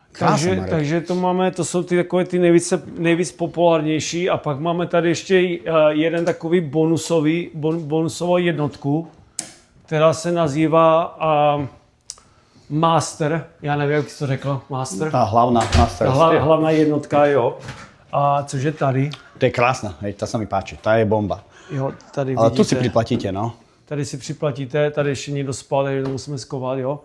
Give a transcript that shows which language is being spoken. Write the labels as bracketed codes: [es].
[cs] Takže to máme, to jsou ty takové ty nejvíc populárnější a pak máme tady ještě jeden takový bonusovou jednotku, která se nazývá Master, já nevím, jak jsi to řekl, Master. [sk] Tá hlavná Master. Hlavná jednotka, [cs] jo. A což je tady. [sk] To je krásna, hej, tá sa mi páči, tá je bomba. [cs] Jo, tady [sk] ale [cs] vidíte, [sk] tu si priplatíte, no. [cs] Tady si připlatíte, tady ještě někdo spal, takže to musíme skovat, jo.